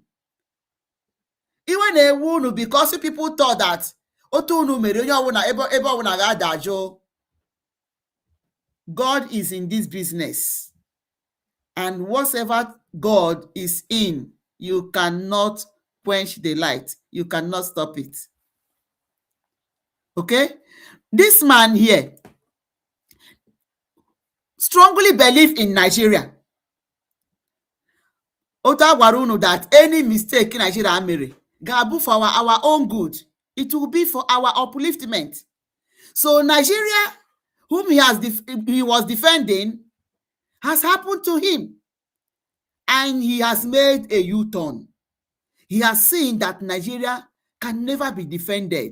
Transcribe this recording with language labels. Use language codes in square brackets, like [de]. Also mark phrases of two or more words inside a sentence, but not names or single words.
[en] Even a wound, because people thought that God is in this business, and whatever God is in, you cannot quench the light. You cannot stop it. Okay? This man here, strongly believe in Nigeria. [ig] Ota gwara unu [en] that any mistake Nigeria [ig] mere ga-abụ [en] for our own good. It will be for our upliftment. So Nigeria, whom he was defending, has happened to him. And he has made a U-turn. He has seen that Nigeria can never be defended.